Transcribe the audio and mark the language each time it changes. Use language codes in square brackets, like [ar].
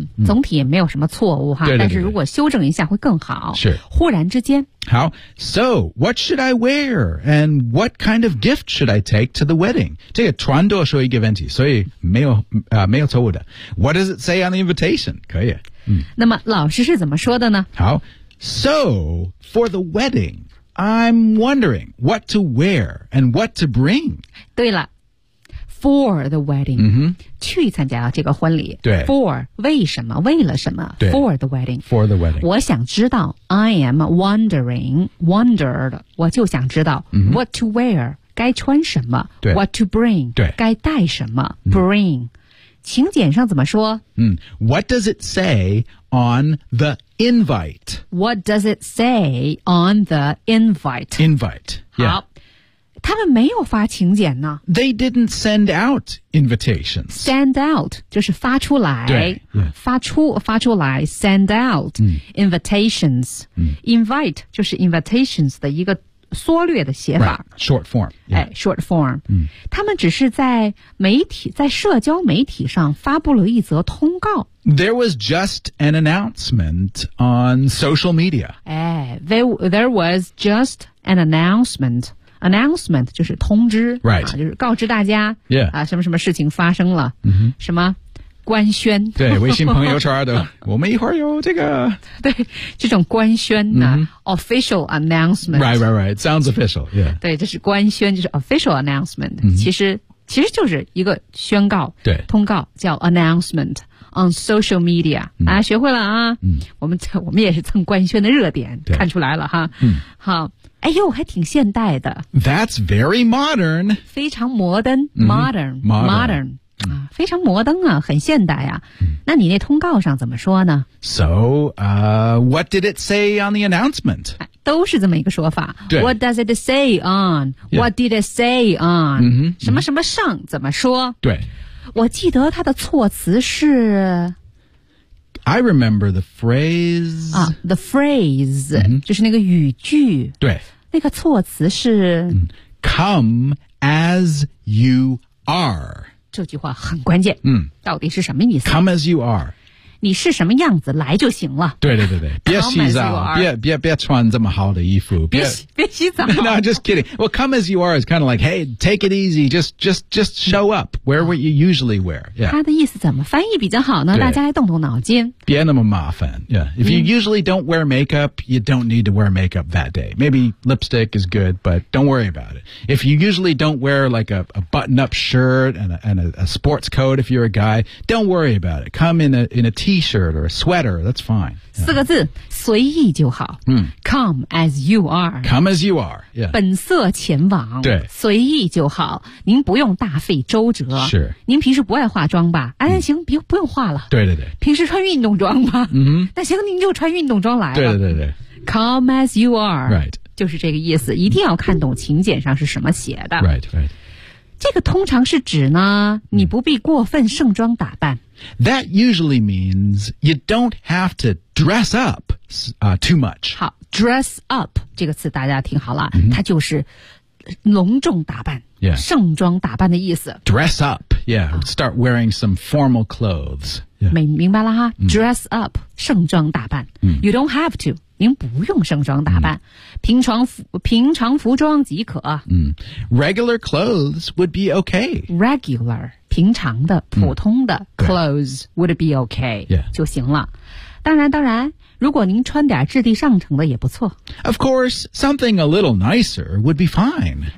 [zh] 总体也没有什么错误哈，对对对对，但是如果修正一下会更好。是。忽然之间。好。 [en] So, what should I wear? And what kind of gift should I take to the wedding? [zh] 这个全都说一个问题，所以没有错误的。 [en] What does it say on the invitation? [zh] 可以。那么老师是怎么说的呢？好。 [en] So, for the wedding,I'm wondering what to wear and what to bring. [zh] 对了 [en] for the wedding, [zh] 去参加这个婚礼。对 for 为什么？为了什么？对 [en] for the wedding. For the wedding. [zh] 我想知道 [en] I am wondering, wondered. [zh] 我就想知道、 [en] what to wear [zh] 该穿什么？对 [en] what to bring [zh] 对该带什么？bring. 请柬上怎么说？ [en] What does it say on the invite? What does it say on the invite? Invite. [zh] 好、 [en] yeah. [zh] 他们没有发请柬呢。 [en] They didn't send out invitations. Send out, [zh] 就是发出来。对、 [en] yeah. [zh] 发出来 [en] send out invitations.、Invite, 就是 invitations 的一个 [zh] 缩略的写法、 [en] right. short form、yeah. 哎 short form、嗯、 [zh] 他们只是在媒体在社交媒体上发布了一则通告 [en] there was just an announcement on social media 哎 there was just an announcement [zh] 就是通知 [en] right、 [zh] 啊、就是告知大家 [en] yeah、 [zh] 啊、什么什么事情发生了、 mm-hmm. 什么官宣对微信朋友圈的我们一会儿有这个对这种官宣呢、mm-hmm. [en] official announcement right right right sounds official、yeah. [zh] 对这是官宣就是 official announcement、 mm-hmm. 其实就是一个宣告对通告叫 [en] announcement on social media、 mm-hmm. [zh] 啊学会了啊、 mm-hmm. 我们也是蹭官宣的热点看出来了哈、 mm-hmm. 好哎呦还挺现代的 [en] that's very modern [zh] 非常摩登 modern、 [en] mm-hmm. modern, modern. [zh] 啊、非常摩登啊很现代啊、嗯、那你那通告上怎么说呢 [en] So, what did it say on the announcement? [zh] 都是这么一个说法 [en] What does it say on?、 Yeah. What did it say on?、嗯、 [zh] 什么什么上怎么说对我记得它的措辞是 [en] I remember the phrase、啊、The phrase、嗯、 [zh] 就是那个语句对那个措辞是、 [en] 嗯、Come as you are [zh] 这句话很关键、嗯、到底是什么意思 [en] Come as you are [zh] 你是什么样子来就行了对对对对别洗澡 别穿这么好的衣服别洗澡 [en] No just kidding Well come as you are is kind of like Hey take it easy Just show up Where would you usually wear、yeah. [zh] 他的意思怎么翻译比较好呢大家来动动脑筋别那么麻烦、 [en] yeah. If you usually don't wear makeup You don't need to wear makeup that day Maybe lipstick is good But don't worry about it If you usually don't wear like a button up shirt And a sports coat if you're a guy Don't worry about it Come in a T-shirt or a sweater, that's fine. [zh] 四个字，随意就好。嗯、 [en] Come as you are. Come as you are.、Yeah. [zh] 本色前往。对，随意就好。您不用大费周折。是。您平时不爱化妆吧？哎、嗯，行，不用化了。对对对。平时穿运动装吧。嗯。那行，您就穿运动装来了。对对对对。 [en] Come as you are. Right. [zh] 就是这个意思，一定要看懂请柬上是什么写的。 [en] Right. Right. [zh] 这个通常是指呢你不必过分盛装打扮 [en] That usually means you don't have to dress up、too much [zh] 好 [en] dress up [zh] 这个词大家听好了、 mm-hmm. 它就是隆重打扮、 [en] yeah. [zh] 盛装打扮的意思 [en] dress up yeah start wearing some formal clothes、yeah. [zh] 明白了哈、mm-hmm. [en] dress up [zh] 盛装打扮、 mm-hmm. [en] you don't have to [zh] 您不用盛装打扮、 [en] mm. [zh] 平常服装即可、 [en] mm. Regular clothes would be okay Regular [zh] 平常的普通的、 [en] mm. clothes would be okay、 yeah. [zh] 就行了当然如果您穿点质地上乘的也不错 [en] Of course something a little nicer would be fine